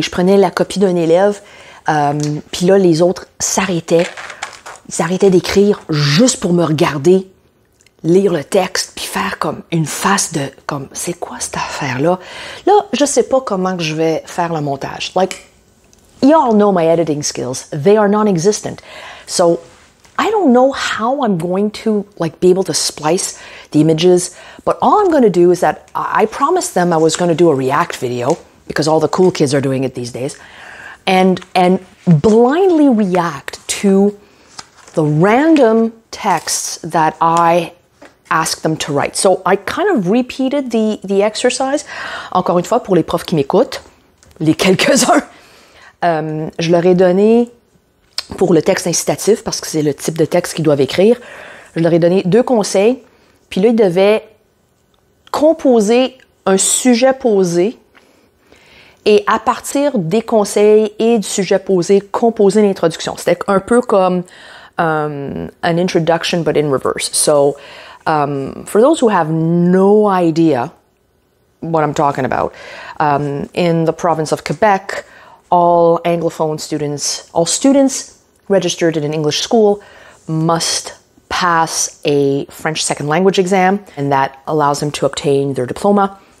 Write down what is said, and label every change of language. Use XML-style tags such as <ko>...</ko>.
<fr>Je prenais la copie d'un élève, puis là, les autres s'arrêtaient. Ils s'arrêtaient d'écrire juste pour me regarder, lire le texte, puis faire comme une face de, comme, c'est quoi cette affaire-là? Là, je sais pas comment que je vais faire le montage.</fr> <en>Like, you all know my editing skills. They are non-existent. So, I don't know how I'm going to, be able to splice the images, but all I'm going to do is that I promised them I was going to do a React video, because all the cool kids are doing it these days, and blindly react to the random texts that I ask them to write. So I kind of repeated the exercise.</en> <fr>Encore une fois, pour les profs qui m'écoutent, les quelques-uns, je leur ai donné, pour le texte incitatif, parce que c'est le type de texte qu'ils doivent écrire, je leur ai donné 2 conseils, puis là, ils devaient composer un sujet posé et à partir des conseils et du sujet posé, composer l'introduction. C'était un peu comme</fr> <en>an introduction, but in reverse. So, for those who have no idea what I'm talking about, in the province of Quebec, all Anglophone students, all students registered in an English school must pass a French second language exam, and that allows them to obtain their diploma.</en>